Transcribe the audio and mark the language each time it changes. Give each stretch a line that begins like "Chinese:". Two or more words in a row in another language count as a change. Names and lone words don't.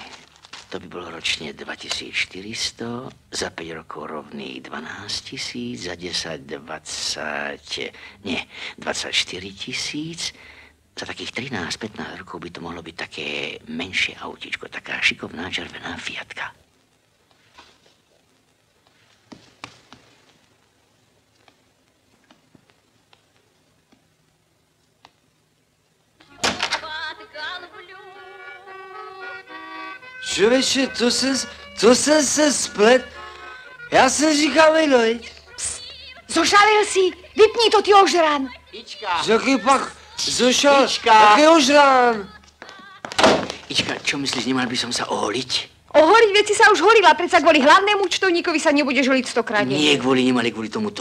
Slovak: To by bolo ročne 2400, za 5 rokov rovných 12 000, za 10, 24 000. Za takých 13-15 rokov by to mohlo byť také menšie autíčko, taká šikovná červená Fiatka.
Czech: Člověče, to jsem se splet. Já jsem říkal, Mejloj.
Slovak: Zošalil si, vypni to, ty ožran.
Czech: Jaký pak Zoša, Ička. jaký ožrán?
Slovak: Ička, čo myslíš, nemal by som sa oholiť? Oholiť veci sa už holila, predsa kvôli hlavnému účtovníkovi sa nebudeš holiť 100-krát. Nie kvôli nim, ale kvôli tomuto.